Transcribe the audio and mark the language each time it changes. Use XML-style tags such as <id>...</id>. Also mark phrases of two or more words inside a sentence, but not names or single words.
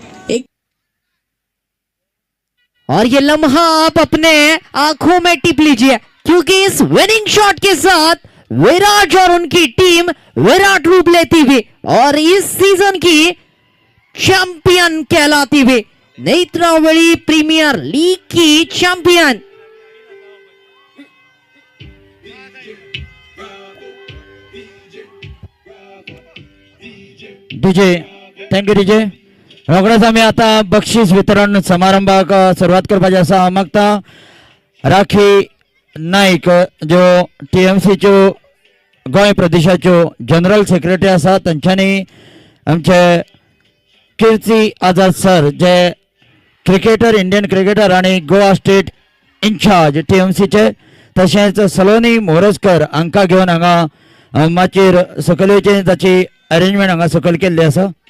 <hi>एक और ये लम्हा आप अपने आंखों में टिप लीजिए, क्योंकि इस विनिंग शॉट के साथ विराट और उनकी टीम विराट रूप लेती हुई और इस सीजन की चैंपियन कहलाती हुई नेत्रावली प्रीमियर लीग की चैंपियन। डीजे,</hi> <en>थँक्यू डीजे.</en> <kok>रोखडेच आम्ही आता बक्षीस वितरण समारंभाक सुरुवात करपाची आसा. मागता राखी नाईक ज्यो टीएमसीच्यो गोंय प्रदेशाच्यो</kok> <en>general secretary</en> <kok>आसा तांच्यांनी आमचे कीर्ती आझाद सर जे क्रिकेटर,</kok> <en>Indian cricketer</en> <kok>आणि गोवा</kok> <en>state in-charge</en> <kok>टीएमसीचे, तशेंच सलोनी मोरजकर हांकां घेवन हांगा माचयेर सकयल येवचें ताची अरेंजमेंट हांगा सकयल केल्ली आसा.</kok>